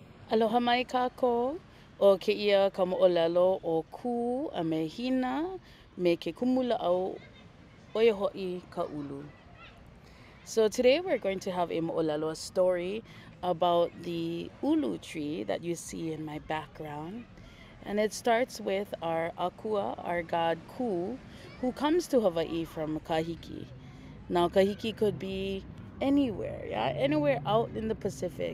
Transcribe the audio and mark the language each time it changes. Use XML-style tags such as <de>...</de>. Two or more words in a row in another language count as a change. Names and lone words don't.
<haw>Aloha mai kako o ke ia ka mo'olelo o ku a me hina me ke kumula au oia ho'i ka ulu.</haw> <en>So today we're going to have a mo'olelo, a story about the Ulu tree that you see in my background. And it starts with our akua, our god Ku, who comes to Hawaii from Kahiki. Now Kahiki could be anywhere, yeah, anywhere out in the Pacific.</en>